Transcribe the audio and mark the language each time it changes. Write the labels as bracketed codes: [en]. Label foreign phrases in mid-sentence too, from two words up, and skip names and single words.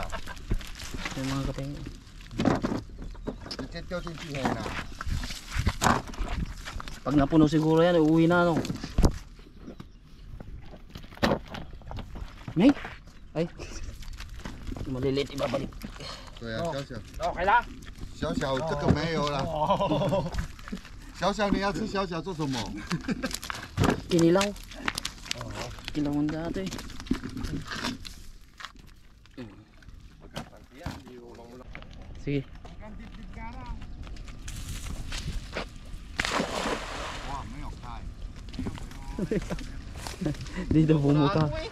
[tl] Yung mga kapeng. Ito tinsi na. Pag napuno siguro yan, uuwi na no. May? Ay. Maliliit ibabalik. [zh] 对啊，小小。 [tl] Okay lang. [zh] 小小这个没有了。小小你要吃小小做什么？ [tl] Kinilaw. Kinilaw mo dati. Sige. Dito bumuka.